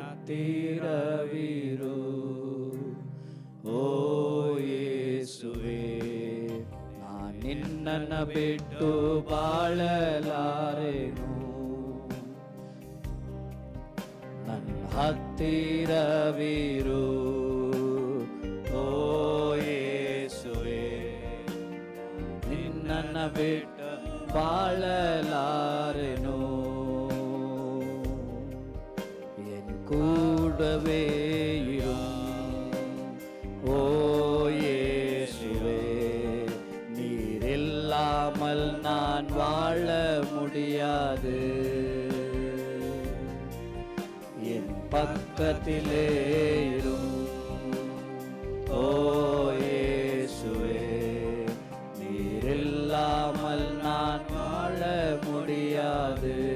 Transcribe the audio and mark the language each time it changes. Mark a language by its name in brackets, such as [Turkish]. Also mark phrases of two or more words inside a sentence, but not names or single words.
[Kannada] ಹತ್ತಿರವಿರು ಓ ಯೇಸುವೆ, ನಿನ್ನನ್ನ ಬಿಟ್ಟು ಬಾಳಲಾರೆನು, ನನ್ನ ಹತ್ತಿರವಿರು ಓ ಯೇಸುವೆ, ನಿನ್ನನ್ನ ಬಿಟ್ಟು ಬಾಳಲಾರೆನು, [Tamil] என் கூடவே இரு ஓ இயேசுவே, நீர் இல்லாமல் நான் வாழ முடியாது, என் பக்கத்திலே இரும் ஓ இயேசுவே, நீர் இல்லாமல் நான் வாழ முடியாது.